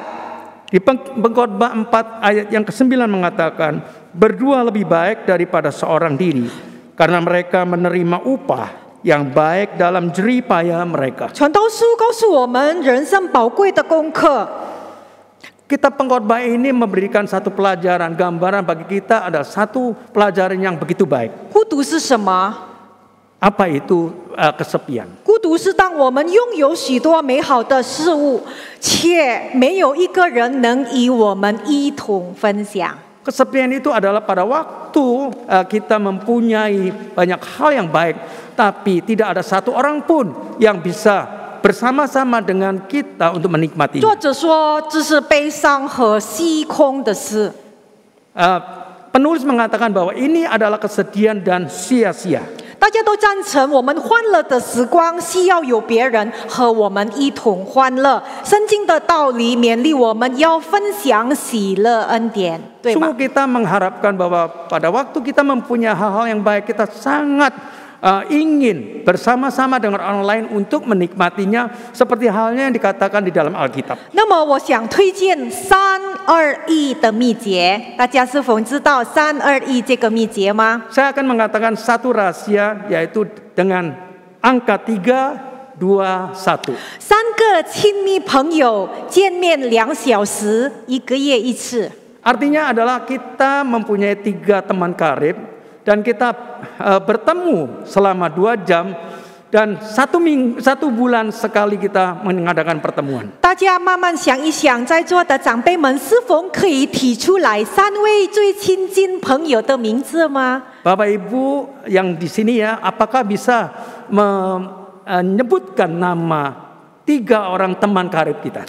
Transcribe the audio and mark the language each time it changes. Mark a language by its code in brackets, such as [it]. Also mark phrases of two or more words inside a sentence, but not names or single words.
[id] Di Pengkhotbah 4 ayat yang ke-9 mengatakan, berdua lebih baik daripada seorang diri, karena mereka menerima upah yang baik dalam jerih payah mereka. [zh] 传道书告诉我们人生宝贵的功课。 [id] Kitab Pengkhotbah ini memberikan satu pelajaran, gambaran bagi kita ada satu pelajaran yang begitu baik. [zh] 孤独是什么？ [id] Apa itu kesepian? [zh] 孤独是当我们拥有许多美好的事物，却没有一个人能与我们一同分享。 [id] Kesepian itu adalah pada waktu kita mempunyai banyak hal yang baik, tapi tidak ada satu orang pun yang bisa bersama-sama dengan kita untuk menikmatinya. [zh] 作者说，这是悲伤和虚空的事。 [id] Penulis mengatakan bahwa ini adalah kesedihan dan sia-sia. [zh] 大家都赞成，我们欢乐的时光需要有别人和我们一同欢乐。圣经的道理勉励我们要分享喜乐恩典，对吗？ [id] Sungguh kita mengharapkan bahwa pada waktu kita mempunyai hal-hal yang baik, kita sangat ingin bersama-sama dengan orang lain untuk menikmatinya, seperti halnya yang dikatakan di dalam Alkitab. [zh] 那么，我想推荐321的秘诀，大家是否知道321这个秘诀吗？ [id] Saya akan mengatakan satu rahasia, yaitu dengan angka 3, 2, 1. [zh] 3 个亲密朋友见面2小时，1个月1次。 [id] Artinya adalah kita mempunyai 3 teman karib dan kita bertemu selama 2 jam dan 1 bulan sekali kita mengadakan pertemuan. [zh] 大家慢慢想一想，在座的长辈们是否可以提出来3位最亲近朋友的名字吗？ [id] Bapak Ibu yang di sini ya, apakah bisa menyebutkan nama 3 orang teman karib kita?